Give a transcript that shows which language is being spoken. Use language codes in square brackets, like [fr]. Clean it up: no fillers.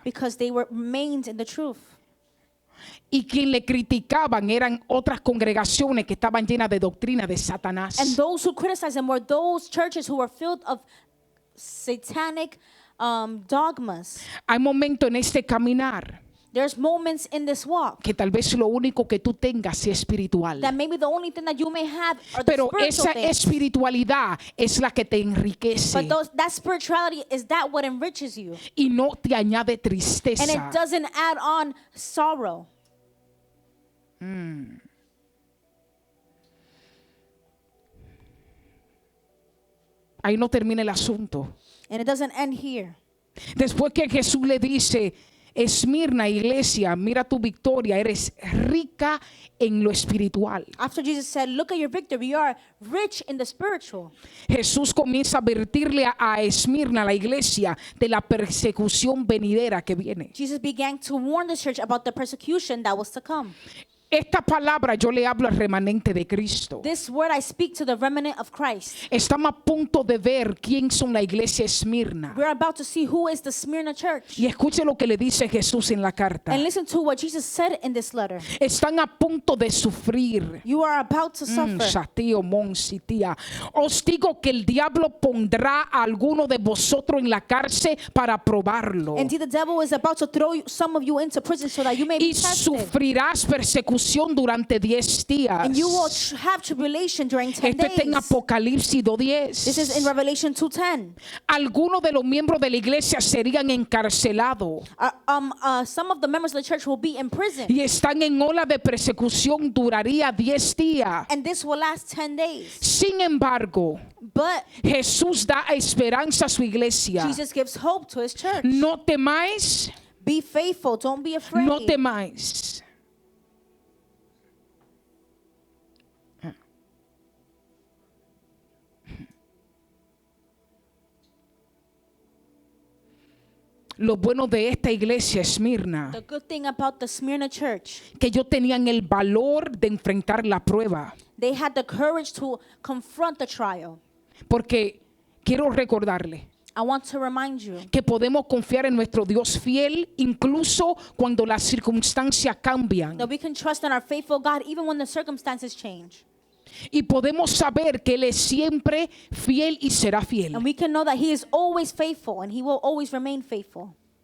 [en] Because they remained in the truth. [es] Y quien le criticaban eran otras congregaciones que estaban llenas de doctrina de Satanás. [en] And those who criticized them were those churches who were filled of satanic dogmas. [es] Hay momentos en este caminar [en] There's moments in this walk [es] que tal vez lo único que tú tengas sea espiritual. [en] that maybe the only thing that you may have are the [es] Pero [en] spiritual [es] esa [en] things. [es] espiritualidad es la que te enriquece [en] But that spirituality is that what enriches you. [es] y no te añade [en] And [es] tristeza. [en] it doesn't add on sorrow. [es] Ahí no termina el asunto. [en] And it doesn't end here. [es] Después que Jesús le dice, Esmirna, iglesia, mira tu victoria, eres rica en lo espiritual. [en] After Jesus said, look at your victory, you are rich in the spiritual. [es] Jesús comienza a advertirle a Esmirna, la iglesia, de la persecución venidera que viene. [en] Jesus began to warn the church about the persecution that was to come. [es] Esta palabra yo le hablo al remanente de Cristo. [en] This word I speak to the remnant of Christ. [es] Estamos a punto de ver quién son la iglesia Esmirna. [en] We're about to see who is the Smyrna church. [es] Y escuche lo que le dice Jesús en la carta. [en] And listen to what Jesus said in this letter. [es] Están a punto de sufrir. [en] You are about to suffer. Shatío, Monsitía. [es] Os digo que el diablo pondrá a alguno de vosotros en la cárcel para probarlo. [en] Indeed, the devil is about to throw some of you into prison so that you may be [es] Y [en] tested. [es] sufrirás persecución durante 10 días. [en] And you will have tribulation during 10 [es] Esto está en [en] days. [es] Apocalipsis 2:10. [en] This is in Revelation 2:10. [es] Algunos de los miembros de la iglesia serían encarcelados [en] Some of the members of the church will be in prison. [es] y están en ola de persecución, duraría 10 días. [en] And this will last 10 days. [es] Sin embargo, [en] But [es] Jesús da esperanza a su iglesia. [en] Jesus gives hope to his church. [es] No temáis, [en] Be faithful. Don't be afraid. [es] no temáis. Lo bueno de esta iglesia Esmirna, [en] The good thing about the Smyrna church, [es] que ellos tenían el valor de enfrentar la prueba. [en] they had the courage to confront the trial. [es] Porque quiero recordarle [en] I want to remind you [es] que podemos confiar en nuestro Dios fiel incluso cuando las circunstancias cambian. [en] that we can trust in our faithful God even when the circumstances change. [es] Y podemos saber que Él es siempre fiel y será fiel. [en] And we can know that He is always faithful and He will always remain faithful.